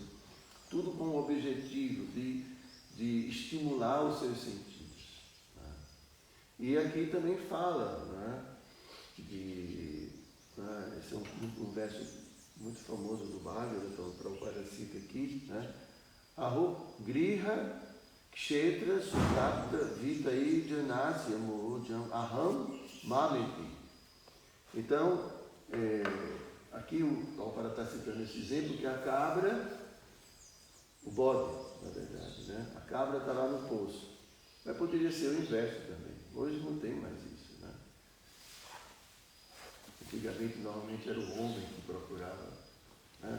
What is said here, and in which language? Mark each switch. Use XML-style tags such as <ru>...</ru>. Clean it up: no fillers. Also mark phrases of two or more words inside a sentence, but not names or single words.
<pt>Tudo com o objetivo de estimular os seus sentidos. Né? E aqui também fala, né, esse é um verso muito famoso do Bhagavatam, o Prabhupada cita aqui, né?</pt> <sa>अहो गृह क्षेत्र सुताप्त वितै जनस्य मोहम् अहम् ममेति.</sa> <pt>Então, aqui o Prabhupada está citando esse exemplo que a cabra, o bode, na verdade, né? A cabra está lá no poço. Mas poderia ser o inverso também. Hoje não tem mais isso, né? Antigamente, normalmente, era o homem que procurava, né?</pt>